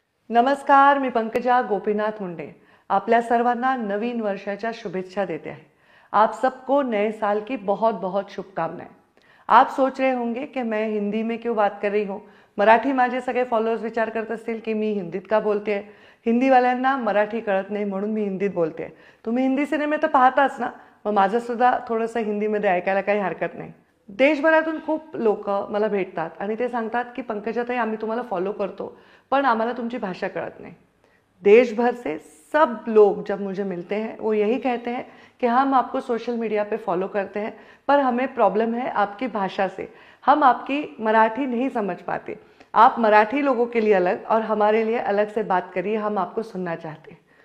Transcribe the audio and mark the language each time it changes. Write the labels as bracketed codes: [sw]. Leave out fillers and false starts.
[mr] नमस्कार, मी पंकजा गोपीनाथ मुंडे आपल्या सर्वांना नवीन वर्षाच्या शुभेच्छा देते हैं। [hi] आप सबको नए साल की बहुत बहुत शुभकामनाएं। आप सोच रहे होंगे कि मैं हिंदी में क्यों बात कर रही हूँ। [mr] मराठी माझे सगळे फॉलोअर्स विचार करत असतील की मी हिंदीत का बोलते आहे। हिंदीवाल्यांना मराठी कळत नाही म्हणून मी हिंदीत बोलते आहे। तुम्ही हिंदी सिनेमे तर पाहताच ना, मग माझं सुद्धा थोडंसं हिंदीमध्ये ऐकायला काही हरकत नाही। देशभरातून खूप लोक मला भेटतात आणि ते सांगतात की पंकजाताई आम्ही तुम्हाला फॉलो करतो, पण आम्हाला तुमची भाषा कळत नहीं। [hi] देश भर से सब लोग जब मुझे मिलते हैं वो यही कहते हैं कि हम आपको सोशल मीडिया पे फॉलो करते हैं, पर हमें प्रॉब्लम है आपकी भाषा से। हम आपकी मराठी नहीं समझ पाते। आप मराठी लोगों के लिए अलग और हमारे लिए अलग से बात करिए, हम आपको सुनना चाहते हैं।